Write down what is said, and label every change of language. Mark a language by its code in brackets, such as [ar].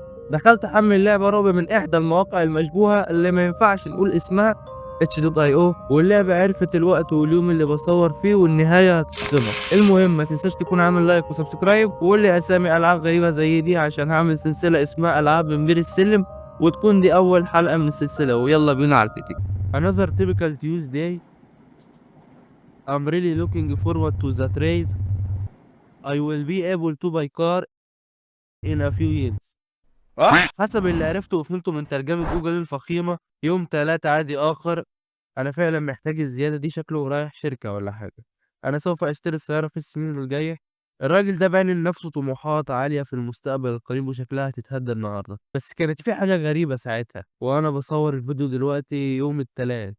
[ar] دخلت احمل اللعبه رعب من احدى المواقع المشبوهه اللي ما ينفعش نقول اسمها اتش.io، واللعبه عرفت الوقت واليوم اللي بصور فيه والنهايه هتصدمك. المهم ما تنساش تكون عامل لايك وسبسكرايب وقول لي اسامي العاب غريبه زي دي عشان هعمل سلسله اسمها العاب من بير السلم، وتكون دي اول حلقه من السلسله. ويلا بينا على الفيديو. [en] Another typical Tuesday. I'm really looking forward to that race. I will be able to buy car in a few years. [ar] حسب اللي عرفته وفهمته من ترجمة جوجل الفخيمة، يوم 3 عادي آخر. أنا فعلا محتاج الزيادة دي، شكله رايح شركة ولا حاجة. أنا سوف أشتري السيارة في السنين الجاية. الراجل ده باين لنفسه طموحات عالية في المستقبل القريب وشكلها هتتهدى النهاردة، بس كانت في حاجة غريبة ساعتها وأنا بصور الفيديو دلوقتي يوم التلات.